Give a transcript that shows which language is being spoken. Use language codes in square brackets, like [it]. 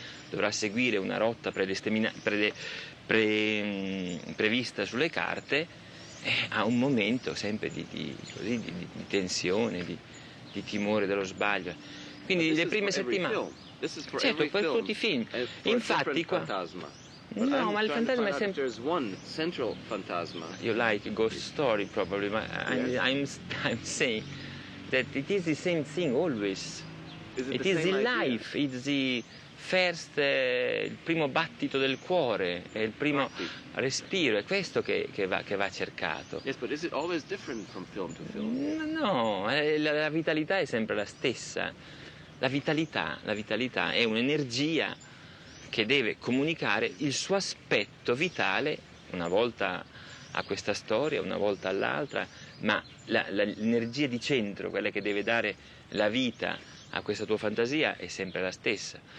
[it] dovrà seguire una rotta prevista sulle carte, ha un momento sempre di tensione, di timore dello sbaglio. Quindi le prime settimane... Certo, per tutti i film. Infatti qua... No, ma il fantasma è sempre... [en] There's one central fantasma. You like ghost story probably, but Yes. I'm saying that it is the same thing always. It is the life, it's the first, [it] il primo battito del cuore, è il primo respiro, è questo che va cercato. [en] Yes, but is it always different from film to film? [it] No, la vitalità è sempre la stessa. La vitalità è un'energia che deve comunicare il suo aspetto vitale, una volta a questa storia, una volta all'altra, ma l'energia di centro, quella che deve dare la vita a questa tua fantasia, è sempre la stessa.